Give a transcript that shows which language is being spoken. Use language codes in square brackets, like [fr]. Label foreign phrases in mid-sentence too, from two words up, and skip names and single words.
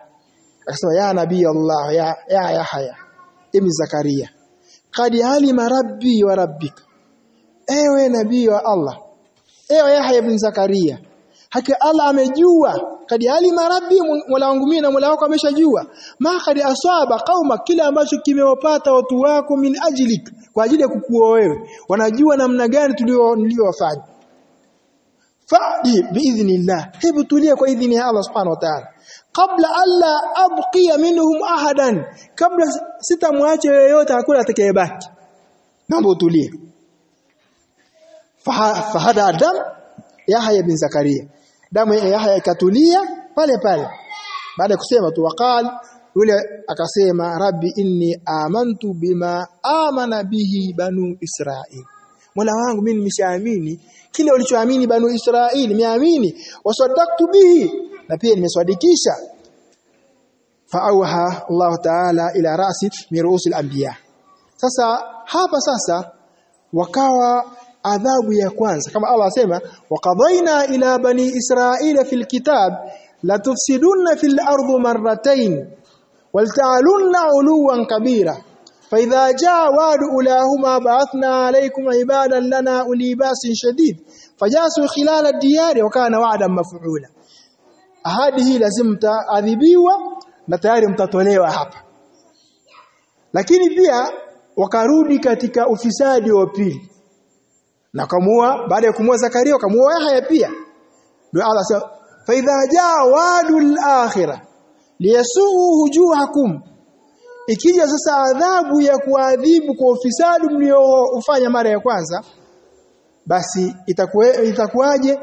[sw] Akasema, [ar] يا نبي الله يا يحيى بن زكريا قد علم ربي وربك, [sw] ewe nabii wa Allah, ewe Yahya ibn Zakaria, hakika Allah amejua. [ar] قد علم ربي, [sw] mola wangu mimi na mola wako ameshajua. [ar] ما قد أصاب قوم, [sw] kila ambacho kimewapata watu wako, [ar] من أجلك, [sw] kwa ajili ya kukuoa wewe, wanajua namna gani tuliowafanya. [ar] فاهدئي بإذن الله, [sw] hebu tulia kwa idhini ya Allah [ar] سبحانه وتعالى. قبل ألا أبقي منهم أحدا, [sw] kabla sitamwache yeyote, hakuna atakayebaki, naomba utulie. [ar] فهدأ دم يحيى بن زكريا, [sw] damu ya Yahya ikatulia pale pale. Baada ya kusema tu, waqal, yule akasema, [ar] ربي إني آمنت بما آمن به بنو إسرائيل, [sw] mola wangu mimi nimeshaamini kile walichoamini banu Israil, nimeamini. [ar] وصدقت به, [sw] na pia nimeswadikisha. [ar] فأوحى الله تعالى إلى رأس من رؤوس الأنبياء. [sw] Sasa hapa sasa wakawa adhabu ya kwanza, kama Allah asema, [ar] وقضينا إلى بني إسرائيل في الكتاب لتفسدن في الأرض مرتين ولتعلن علوا كبيرا فإذا جاء وعد أولاهما بعثنا عليكم عبادا لنا أولي بأس شديد فجاسوا خلال الديار وكان وعدا مفعولا. [sw] Ahadi hii lazima mtaadhibiwa na tayari mtatolewa hapa. Lakini pia wakarudi katika ufisadi wa pili, na kamua, baada ya kumua Zakaria wakamua Yahya pia. Ndio Allah sema, [ar] فإذا جاء وعد الآخرة ليسوءوا وجوهكم, [sw] ikija sasa adhabu ya kuadhibu kwa ufisadi mliofanya mara ya kwanza, basi itakuwaje?